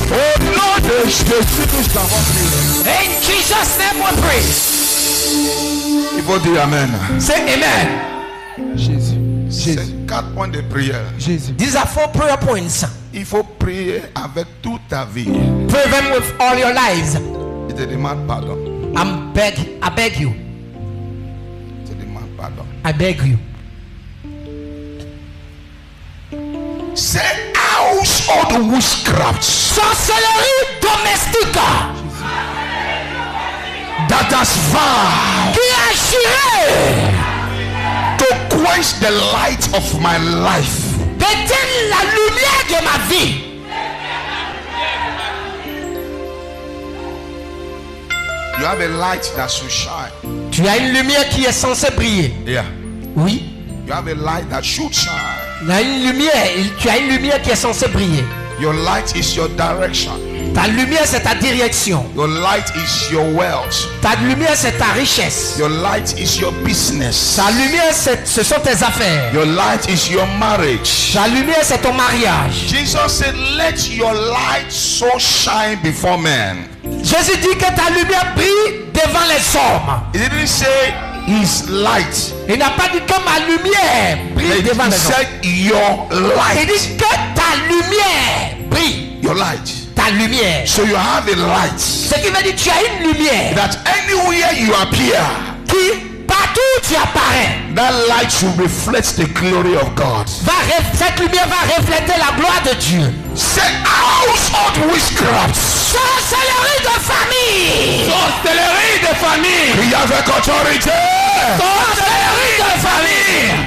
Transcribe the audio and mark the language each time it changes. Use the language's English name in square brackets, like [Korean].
[English] Oh Lord, they finish the whole In Jesus' name we pray! [French] Il faut dire Amen. [English] Say amen! [French] Jésus. C'est 4 points de prière. Jésus. [English] These are 4 prayer points. [French] Il faut prier avec toute ta vie. [English] Pray them with all your lives. [French] Il te demande pardon. [English] I beg you. [French] Il te demande pardon. [English] I beg you. Say household witchcraft [French] Sorcellerie domestique [English] that has vowed [French] qui a juré [English] to quench the light of my life. [French] d'éteindre la lumière de ma vie. [English] You have a light that should shine. [French] Tu as une lumière qui est censée briller. Yeah. Oui. [English] You have a light that should shine. [French] Il y a une lumière. Tu as une lumière qui est censée briller. [English] Your light is your direction. [French] Ta lumière, c'est ta direction. [English] Your light is your wealth. [French] Ta lumière, c'est ta richesse. [English] Your light is your business. [French] Ta lumière, ce sont tes affaires. [English] Your light is your marriage. [French] Ta lumière, c'est ton mariage. [English] Jesus said, let your light so shine before men. [French] Jésus dit que ta lumière brille devant les hommes. [English] He didn't say his light. [French] Il n'a pas dit que ma lumière brille devant [English] He [French] les hommes. [English] said your [French] Il [English] light. [French] dit que ta lumière brille. [English] Your light. [French] Ta lumière. [English] So you have a light [French] Ce qui veut dire que tu as une lumière [English] that anywhere you appear, [French] qui, partout où tu apparais, [English] that light should reflect the glory of God. [French] cette lumière va refléter la gloire de Dieu. [English] Say household witchcraft. [French] Sorcellerie de famille. Sorcellerie de famille. Priez avec autorité. Sorcellerie de famille.